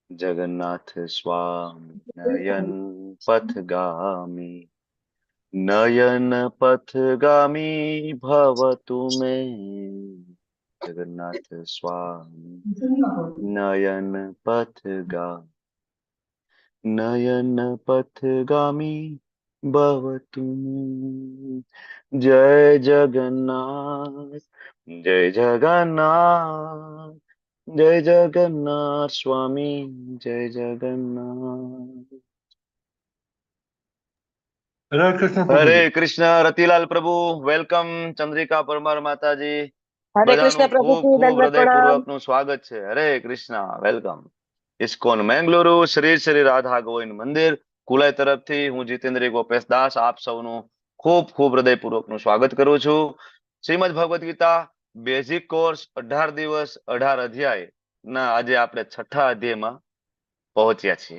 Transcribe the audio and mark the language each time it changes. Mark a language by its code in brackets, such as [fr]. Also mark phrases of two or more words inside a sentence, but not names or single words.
[sa] जगन्नाथ स्वामी नयन पथगामी नयन पथगामी भवतु मे। जगन्नाथ स्वामी नयन पथगा नयन पथगामी भवतु मे। [hi] जय जगन्नाथ, जय जगन्नाथ, जय जगन्नाथ स्वामी, जय जगन्नाथ। हरे कृष्ण प्रभु जी। हरे कृष्ण रतिलाल प्रभु, वेलकम चंद्रिका परमार माताजी। [gu] હરે કૃષ્ણ બધાનું प्रभु ખૂબ जी, ખૂબ દંડવત પ્રણામ। હૃદયપૂર્વકનું સ્વાગત છે. હરે કૃષ્ણ, વેલકમ. ઇસ્કોન મેંગલુરુ શ્રી શ્રી રાધા ગોવિંદ મંદિર કુલાઈ તરફથી હું જીતેન્દ્ર ગોપેશ દાસ આપ સૌનું ખૂબ ખૂબ હૃદયપૂર્વકનું સ્વાગત કરું છું. શ્રીમદ ભગવદ્ ગીતા [en] basic course [gu] 18 દિવસ 18 અધ્યાય ના આજે આપણે છઠ્ઠા અધ્યાયમાં પહોંચ્યા છીએ.